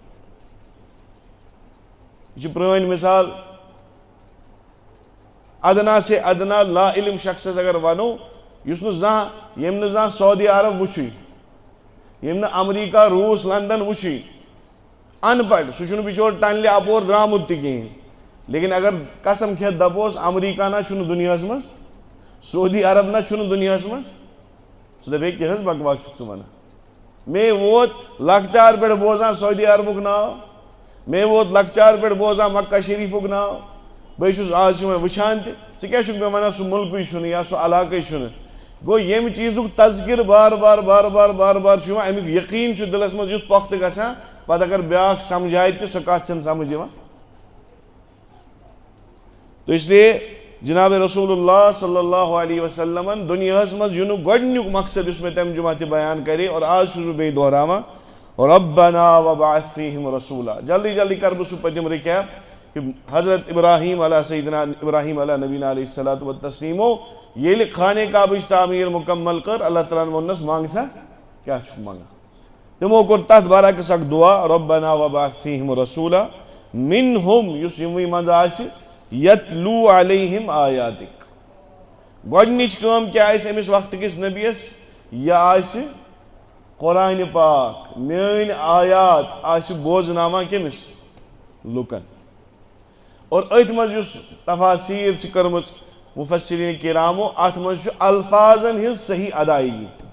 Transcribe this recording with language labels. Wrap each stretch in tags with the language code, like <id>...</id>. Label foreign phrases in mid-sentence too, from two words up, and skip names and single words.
<ks>یہ پرٲنۍ مثال ادنا سے ادنا لا علم شخصس اگر ونو یس نہ زانٛہہ یم نہ زانٛہہ سعودی عرب وچھی یم نہ امریکہ روس لندن وچھی ان پڑھ سہ چھُنہٕ بچور ٹنلہِ اپور درامُت تہِ کِہیٖنۍ لیکن اگر قسم کھٮ۪تھ دپوس امریکہ نہ چھُنہٕ دُنیاہس منٛز سعودی عرب نہ چھُنہٕ دُنیاہس منٛز سُہ دپہِ ہے کیٛاہ حظ بکواس چھُکھ ژٕ ونان مےٚ ووت لۄکچار پٮ۪ٹھ بوزان سعودی عربُک ناو مےٚ ووت لۄکچار پٮ۪ٹھ بوزان مکہ شریٖفُک ناو بہٕ چھُس آز چھُ وۄنۍ وٕچھان تہِ ژٕ کیٛاہ چھُکھ مےٚ ونان سُہ مُلکٕے چھُنہٕ یا سُہ علاقے چھُنہٕ گوٚو ییٚمہِ چیٖزُک تذکر بار بار بار بار بار بار چھُ یِوان امیُک یقیٖن چھُ دِلس منٛز یُتھ پۄختہٕ گژھان پتہٕ اگر بیٛاکھ سمجھایہِ تہِ سۄ کتھ چھنہٕ سمجھ یِوان</ks> <ur>تو اس لیے</ur> <ks>جناب</ks> <ar>رسول اللہ صلی اللہ علیہ وسلمن</ar> <ks>دنیاہس منٛز یِنُک گۄڈنیُک مقصد یُس مےٚ تمہِ جمعہ تہِ بیان کرے اور آز چھُس بہٕ بیٚیہِ دہراوان ربنا</ks> <ar>وبعث فیہم رسولا</ar> <ks>جلدی جلدی کر بہٕ سُہ پٔتِم رِکیپ کہ</ks> <ar>حضرت ابراہیم علیہ سیدنا ابراہیم علیہ نبینا علیہ الصلوۃ والتسلیمو</ar> <ks>ییٚلہِ خانہ کعبٕچ تعمیٖر مکمل کٔر اللہ تعالیٰ ہن ووٚننس منٛگ سا کیٛاہ چھُکھ منٛگان تِمو کوٚر تتھ برعکس اکھ دعا</ks> <ar>ربنا وبعث فیہم رسولا منہم</ar> <ks>یُس یِموٕے منٛز آسہِ</ks> <ar>یتلو علیہم آیاتک</ar> <ks>گۄڈنِچ کٲم کیٛاہ آسہِ أمِس وقتٕکِس نبیَس یہِ آسہِ قرآنِ پاک میٲنۍ آیات آسہِ بوزناوان کٔمِس لُکن اور أتھۍ منٛز یُس تفاصیٖر چھِ کٔرمٕژ مفسرین کرامو اتھ منٛز چھُ الفاظن ہٕنٛز صحیح ادائیگی</ks>